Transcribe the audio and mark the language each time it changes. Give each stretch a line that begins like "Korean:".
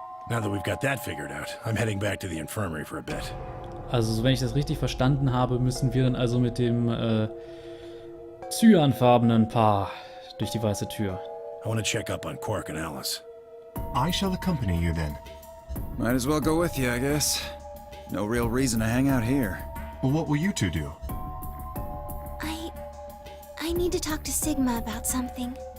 English: Now that we've got that figured out, I'm heading back to the infirmary for a bit.
German: Also, wenn ich das richtig verstanden habe, müssen wir dann also mit dem cyanfarbenen Paar durch die weiße Tür.
English: I want to check up on Quark and Alice. I shall accompany you then. Might as well go with you, I guess. No real reason to hang out here. Well, what will you 2 do? I need to talk to Sigma about something.